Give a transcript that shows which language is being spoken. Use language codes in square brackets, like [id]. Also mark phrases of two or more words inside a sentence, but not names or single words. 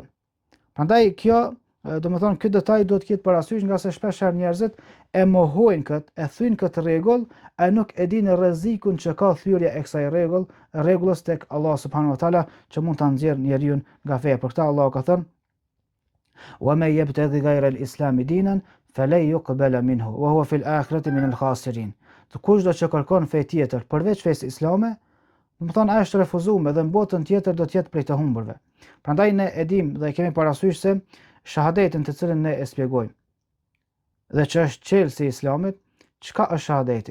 [sq] Prandaj kjo, domethënë ky detaj duhet të ketë parasysh nga se shpesh njerëzit e mohojnë këtë, e thyn këtë rregull, e nuk e dinë rrezikun që ka thyrja e kësaj rregullës tek Allah [ar] سبحانه وتعالى [sq] që mund ta nxjerrë njeriu nga feja. Për këtë Allah ka thënë: [ar] "ومن يبتغ غير الإسلام دينا فلن يقبل منه وهو في الآخرة من الخاسرين." [sq] Kushdo që kërkon fe tjetër përveç fesë islame, domethënë ai është refuzuar dhe në botën tjetër do të jetë prej të humburve. Prandaj ne e dimë dhe kemi parasysh se shahadetin të cilën ne e shpjegojmë dhe që është çelësi i islamit, çka është shahadeti?